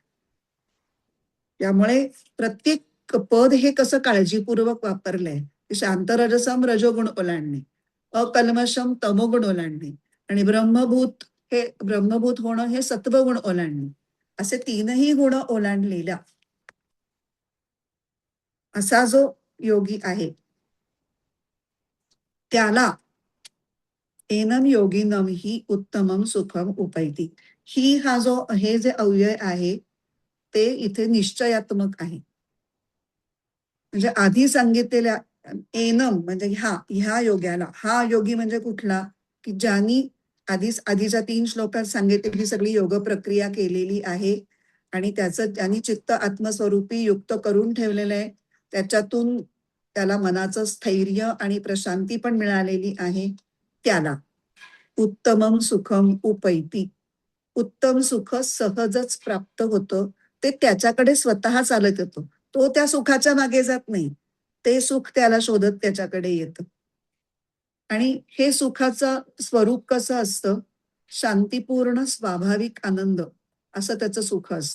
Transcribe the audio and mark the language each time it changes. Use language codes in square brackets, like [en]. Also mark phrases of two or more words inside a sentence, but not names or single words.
[mr] त्यामुळे प्रत्येक पद हे कसं काळजीपूर्वक वापरलंय, [sa] शांत रजसम [mr] रजोगुण ओलांडणे, अकल्मषम तमोगुण ओलांडणे आणि ब्रह्मभूत हे ब्रह्मभूत होणं हे सत्वगुण ओलांडणे, असे तीनही गुण ओलांडलेला असा जो योगी आहे [sa] त्याला एनम योगिनम ही उत्तमम सुखम उपैती, [mr] ही हा जो हे जे अव्यय आहे ते इथे निश्चयात्मक आहे. म्हणजे आधी सांगितलेल्या एनम म्हणजे ह्या योग्याला, हा योगी म्हणजे कुठला, की ज्यांनी आधीच्या 3 श्लोकात सांगितलेली सगळी योग प्रक्रिया केलेली आहे आणि त्याचं त्यांनी चित्त आत्मस्वरूपी युक्त करून ठेवलेलं आहे. त्याच्यातून त्याला मनाचं स्थैर्य आणि प्रशांती पण मिळालेली आहे. [sa] त्याला उत्तमम सुखम उपैती, [mr] उत्तम सुख सहजच प्राप्त होतं. ते त्याच्याकडे स्वतः चालत येतो. तो त्या सुखाच्या मागे जात नाही, ते सुख त्याला शोधत त्याच्याकडे येतं. आणि हे सुखाचं स्वरूप कसं असतं, शांतीपूर्ण स्वाभाविक आनंद असं त्याचं सुख असतं.